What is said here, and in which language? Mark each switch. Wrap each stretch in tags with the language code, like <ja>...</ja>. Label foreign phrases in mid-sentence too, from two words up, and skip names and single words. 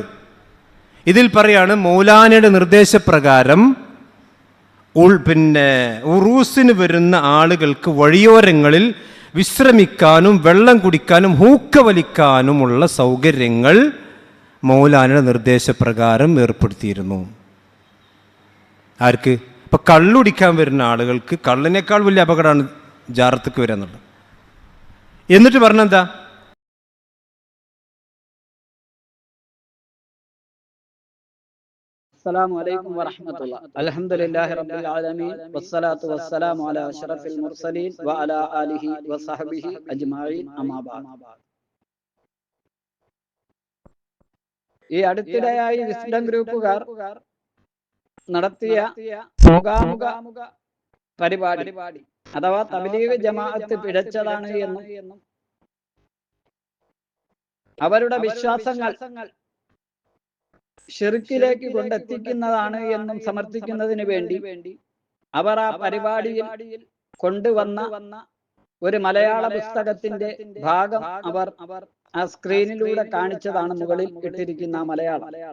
<ml>ഇതിൽ പറയാണ്, മൗലാനയുടെ നിർദ്ദേശപ്രകാരം ഉറൂസിന് വരുന്ന ആളുകൾക്ക് വഴിയോരങ്ങളിൽ വിശ്രമിക്കാനും വെള്ളം കുടിക്കാനും ഹൂക്ക വലിക്കാനുമുള്ള സൗകര്യങ്ങൾ മൗലാനയുടെ നിർദ്ദേശപ്രകാരം ഏർപ്പെടുത്തിയിരുന്നു. ആർക്ക്? ഇപ്പം കള്ളുടിക്കാൻ വരുന്ന ആളുകൾക്ക് കള്ളിനേക്കാൾ വലിയ അപകടമാണ് ജാറത്തേക്ക് വരിക എന്നുള്ളത്. എന്നിട്ട് പറഞ്ഞെന്താ?</ml> <ar>السلام عليكم ورحمة الله. الحمد لله رب العالمين والصلاة والسلام على أشرف المرسلين وعلى آله وصحبه أجمعين أما بعد.</ar> <ml>ഈ അടുത്തിടെയായി വിസ്ഡം ഗ്രൂപ്പുകാർ നടത്തിയ മുഖാമുഖ പരിപാടി അഥവാ തബ്ലീഗ് ജമാഅത്ത് പിഴച്ചതാണ് എന്നും അവരുടെ വിശ്വാസങ്ങൾ ഷിർക്കിലേക്ക് കൊണ്ടെത്തിക്കുന്നതാണ് എന്നും സമർത്ഥിക്കുന്നതിന് വേണ്ടി അവർ ആ പരിപാടിയിൽ കൊണ്ടുവന്ന ഒരു മലയാള പുസ്തകത്തിന്റെ ഭാഗം അവർ ആ സ്ക്രീനിലൂടെ കാണിച്ചതാണ് മുകളിൽ ഇട്ടിരിക്കുന്ന മലയാളം.</ml>